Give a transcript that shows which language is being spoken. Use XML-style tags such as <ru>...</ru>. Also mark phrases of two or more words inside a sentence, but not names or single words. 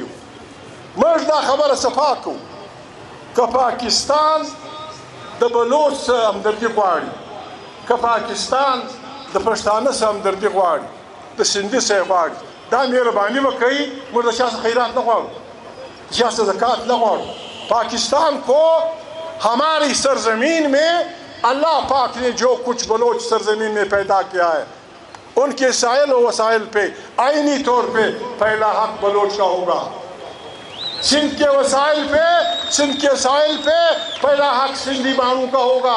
<ps>موږ دا خبره صفا کوو که پاکستان د بلوچ سره همدردي غواړي، که پاکستان د پښتانه سره همدردي غواړي، د سندي سره غواړي، دا مهرباني به کوي. موږ د چا څخه خیرات نه غواړو، د چا څخه زکات نه غواړو.</ps> <ur>پاکستان کو ہماری سرزمین میں اللہ پاک نے جو کچھ بلوچ سرزمین میں پیدا کیا ہے، ان کے سائل و وسائل پہ آئینی طور پہ پہلا حق بلوچ کا ہوگا. سندھ کے ساحل پہ پہلا حق سندھی بانو کا ہوگا.</ur>